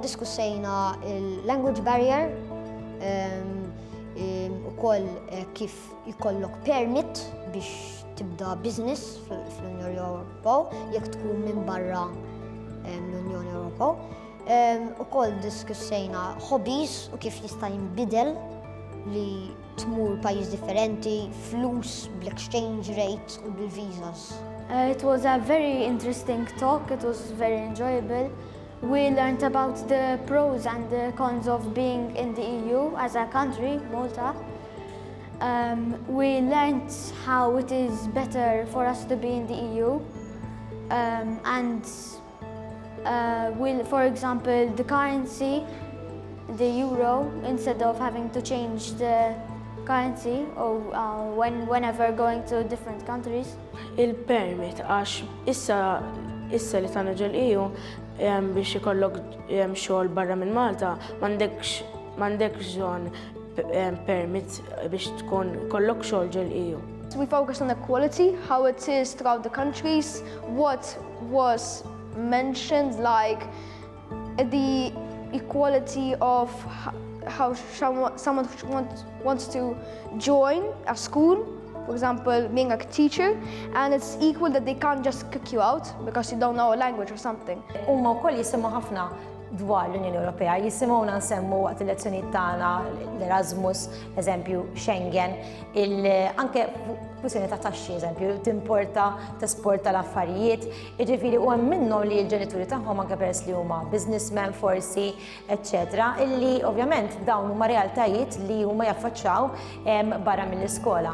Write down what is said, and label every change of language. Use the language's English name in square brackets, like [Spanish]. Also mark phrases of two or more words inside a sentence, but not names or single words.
[Maltese] Diskussejna il- [English] language barrier, [Maltese] ukoll kif jkollok permit biex tibda business fl-Unjoni Ewropea jekk tkun minn barra l-Unjoni Ewropea. Ukoll diskussejna hobbies u kif jista' jinbidel li tmur pajjiż differenti, flus bl- [English] exchange rate [Maltese] u bil-visas. [English] It was a very interesting talk. It was very enjoyable. We learned about the pros and the cons of being in the EU as a country, Malta. We learned how it is better for us to be in the EU. For example, the currency, the euro, instead of having to change the currency or whenever going to different countries. [Maltese] Il-permit għax issa li tagħna ġol-EU biex ikollok xogħol barra minn Malta m'għandekx bżonn permit biex tkun kollok xogħol ġol-EU. [English] We focused on equality, how it is throughout the countries, what was mentioned, like the equality of how someone wants to join a school, for example, being a teacher, and it's equal that they can't just kick you out because you don't know a language or something. [Maltese] Huma wkoll jisimgħu ħafna dwar l-Unjoni Ewropea, jisimgħuna nsemmu waqt il-lezzjonijiet tagħna l-Erasmus, eżempju Schengen, anke kwistjoni ta' taxxi, eżempju, timporta, tesporta l-affarijiet, jiġifieri u hemm minnhom li l-ġenituri tagħhom anke peress li huma businessmen forsi, eċċetera, illi ovvjament dawn huma realtajiet li huma jaffaċċjaw barra mill-iskola.